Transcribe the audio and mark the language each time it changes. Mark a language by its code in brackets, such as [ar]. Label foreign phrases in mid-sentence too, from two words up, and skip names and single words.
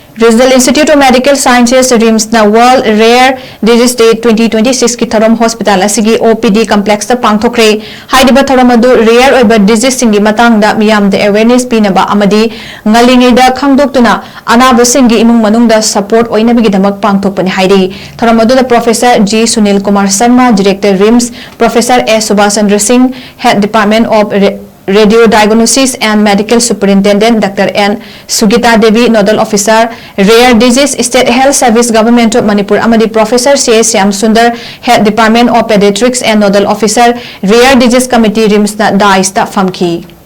[mni] Regional Institute of Medical Sciences RIMS na World Rare Disease Day 2026 ki Thouram Hospital asigi [en] OPD complex [mni] ta pangthokre haidiba Thouram adu rare oiba disease singi matang da miyam da awareness pinaba amadi ngalingi da khangdoktuna anaba singi imung manung da support oina bigi damak pangthokpani haidi Thouram adu da [en] Professor G Sunil Kumar Sharma Director RIMS Professor S Subhash Chandra Singh Head Department of Radio Diagnosis and Medical Superintendent Dr. N. Sugita Devi, Nodal Officer, Rare Disease State Health Service Government of Manipur, Amadi Professor C. Syam Sundar, Head Department of Pediatrics and Nodal Officer, Rare Disease Committee, RIMS [mni] Daista Famki.